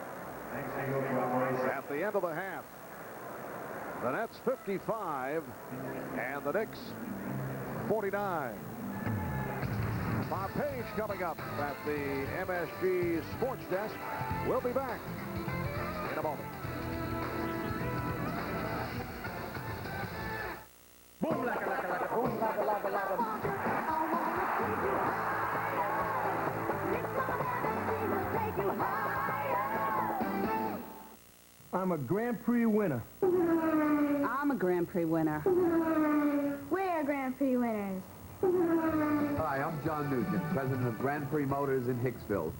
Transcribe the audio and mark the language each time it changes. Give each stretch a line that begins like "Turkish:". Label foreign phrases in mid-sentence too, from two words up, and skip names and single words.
English: At the end of the half, the Nets 55 and the Knicks 49. Bob Page coming up at the MSG Sports Desk. We'll be back in a moment. Boom, laka, laka, laka, boom, laka, laka, laka. I'm a Grand Prix winner. I'm a Grand Prix winner. We're Grand Prix winners. Hi, I'm John Nugent, president of Grand Prix Motors in Hicksville.